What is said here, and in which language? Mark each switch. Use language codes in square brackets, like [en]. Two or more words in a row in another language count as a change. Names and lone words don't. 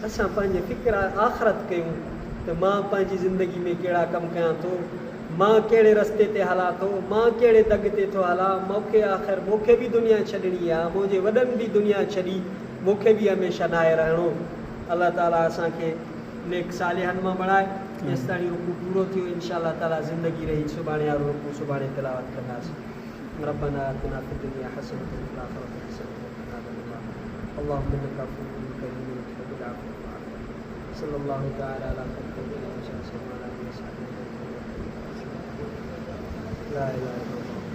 [sd] असां पंहिंजे फ़िक्र आख़िरत कयूं त मां पंहिंजी ज़िंदगी में कहिड़ा कमु कयां थो, मां कहिड़े रस्ते ते हलां थो, मां कहिड़े दग ते थो हलां। मूंखे बि दुनिया छॾणी आहे, मुंहिंजे वॾनि बि दुनिया छॾी, मूंखे बि हमेशह नाहे रहणो। अल्लाह ताला असांखे नेक सालिहनि मां बणाए। जेसि ताईं रुकू पूरो थियो [ar] إن شاء الله تعالى [sd] ज़िंदगी रही, सुभाणे वारो रुकू सुभाणे तिलावत कंदासीं। [ar] ربنا آتنا في الدنيا حسنة وفي الآخرة حسنة وقنا عذاب النار. اللهم إنك عفو كريم تحب العفو فاعف عنا. صلى الله تعالى على خلقه وسلم. لا إله إلا الله.